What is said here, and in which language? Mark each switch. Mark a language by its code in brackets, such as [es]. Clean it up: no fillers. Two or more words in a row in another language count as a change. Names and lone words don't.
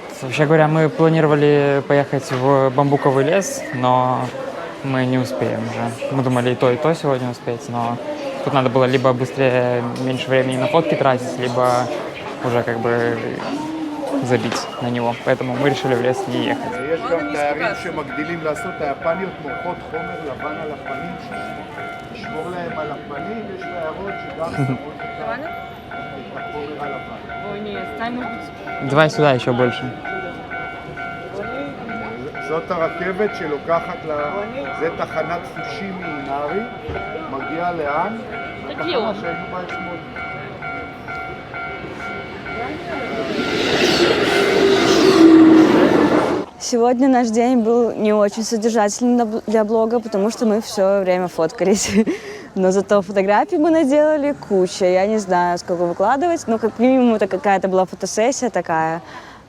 [ru] Вообще говоря, мы планировали поехать в бамбуковый лес, но мы не успеем уже. Мы думали и то сегодня успеть, но тут надо было либо быстрее, меньше времени на фотки тратить, либо уже как бы забить на него. Поэтому мы решили в лес не ехать. [he] יש גם תיירים שמגדילים לעשות, היפניות מורחות חומר לבן על הפנים, לשמור להם על הפנים, יש תיירות שגם שמות את החומר הלבן. [ru] Давай сюда еще больше. [he] זאת הרכבת שלוקחת זה תחנת פושימי נארי, מגיעה לאן? תחנה שהיינו בה אתמול. [ru] Сегодня наш день был не очень содержательный для блога, потому что мы все время фоткались. Но зато фотографий мы наделали куча. Я не знаю, сколько выкладывать, но как минимум это какая-то была фотосессия такая.